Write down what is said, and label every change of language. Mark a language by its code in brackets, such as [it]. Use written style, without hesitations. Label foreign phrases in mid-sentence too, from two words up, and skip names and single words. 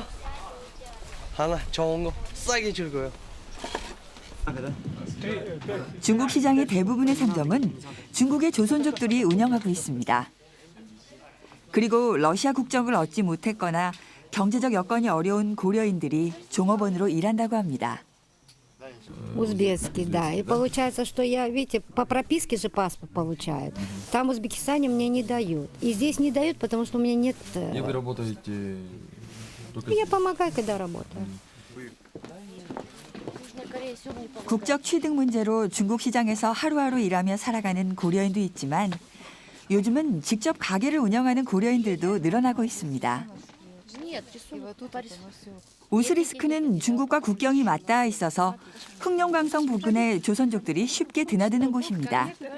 [ko] 하나 좋은 거 싸게 줄 거예요. 중국 시장의 대부분의 상점은 중국의 조선족들이 운영하고 있습니다. 그리고 러시아 국적을 얻지 못했거나 경제적 여건이 어려운 고려인들이 종업원으로 일한다고 합니다. [ru] Узбекский, да. И получается, что я, видите, по прописке же паспорт получают. Там в Узбекистане мне не дают. И здесь не дают, потому что у меня нет... И вы работаете... Я помогаю, когда работаю. [ko] 국적 취득 문제로 중국 시장에서 하루하루 일하며 살아가는 고려인도 있지만 요즘은 직접 가게를 운영하는 고려인들도 늘어나고 있습니다. 우스리스크는 중국과 국경이 맞닿아 있어서 흑룡강성 부근에 조선족들이 쉽게 드나드는 곳입니다.